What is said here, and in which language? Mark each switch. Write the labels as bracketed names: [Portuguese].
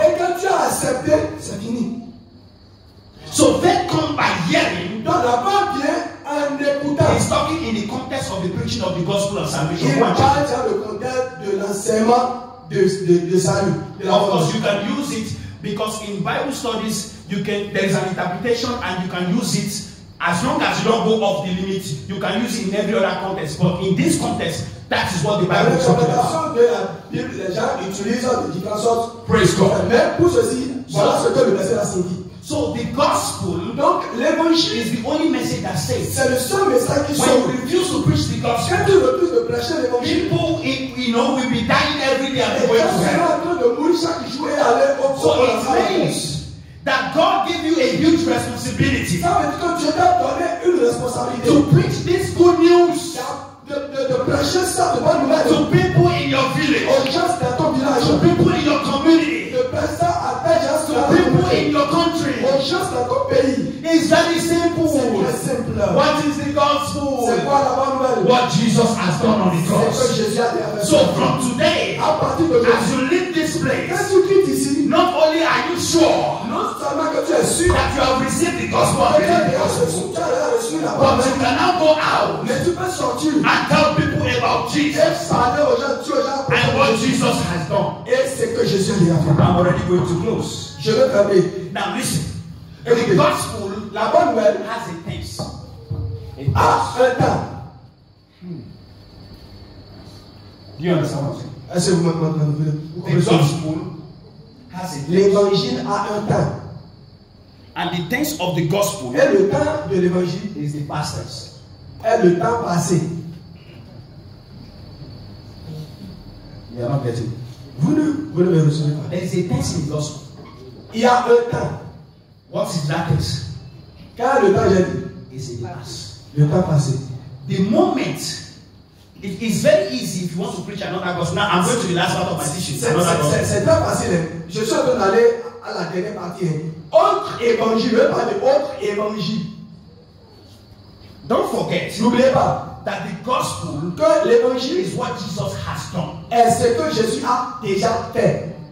[French] Et quand tu as accepté, c'est fini. [English] So faith comes by hearing. [French] Donc la foi vient en écoutant. [English] He's talking in the context of the preaching of the gospel of salvation. [French] Il parle dans le contexte de l'enseignement de salut. [English] Of course, you can use it because in Bible studies, there is an interpretation and you can use it as long as you don't go off the limit. You can use it in every other context, but in this context, that is what the Bible is talking about. [French] De la Bible, les gens utilisent de différentes sortes. [English] Praise God. [French] Mais pour ceci, voilà ce que le verset a signifié. [English] So the gospel, [French] donc l'évangile, [English] is the only message that saves. [French] C'est le seul message qui sauve. [English] When you refuse to preach the gospel, [French] quand tu refuses de prêcher l'évangile, [English] people, will be dying every day and going to hell. [French] En train de mourir chaque jour et aller au [English] so it means that God gave you a huge responsibility. [French] Ça veut dire que Dieu t'a donné une responsabilité. [English] To preach this good news. [French] De prêcher ça de bonne nouvelle. [English] To people in your village. [French] Aux gens dans ton village. [English] To people in your community. [French] De prêcher ça à tes gens. [English] To people in your country. [French] Aux gens dans ton pays. [English] It's very simple. [French] C'est très simple. [English] What is the gospel? [French] C'est quoi la bonne nouvelle? [English] What Jesus has done on the cross. [French] C'est que Jésus a fait. [English] So from today, [French] à partir de [English] as you leave this place, [French] quand tu quittes ici, [English] not only are you sure [French] non seulement que tu es sûr [English] that you have received the gospel, [French] tu as reçu la [English] but you can now go out [French] mais tu peux sortir [English] and tell people about Jesus [French] parler aux gens, [English] and what Jesus has done. [French] Et c'est que Jésus a fait. [English] I'm already going to close. [French] Je vais fermer. [English] Now listen. The gospel, [French] la bonne nouvelle, [English] has a tense. [French] Un temps. [English] Do you understand what I'm saying? [French] Est-ce que vous m'entendez? [English] The gospel has a tense. [French] L'évangile a un temps. [English] And the tense of the gospel, [French] et le temps de l'évangile, [English] is the past tense. [French] Est le temps passé. [English] You are not getting. [French] Vous ne me recevez pas. [English] There is a tense in the gospel. [French] Il y a un temps. [English] What is that tense? [French] Quand le temps j'ai dit, [English] is in the past. [French] Le temps passé. [English] The moment. It is very easy if you want to preach another gospel. Now I'm going to the last part of my teaching. [French] C'est temps passé. Je suis en train d'aller à la dernière partie. Autre évangile. Je vais parler d'autre évangile. [English] Don't forget. [French] N'oubliez pas [English] that the gospel [French] que l'évangile [English] is what Jesus has done. [French] Est ce que Jésus a déjà fait.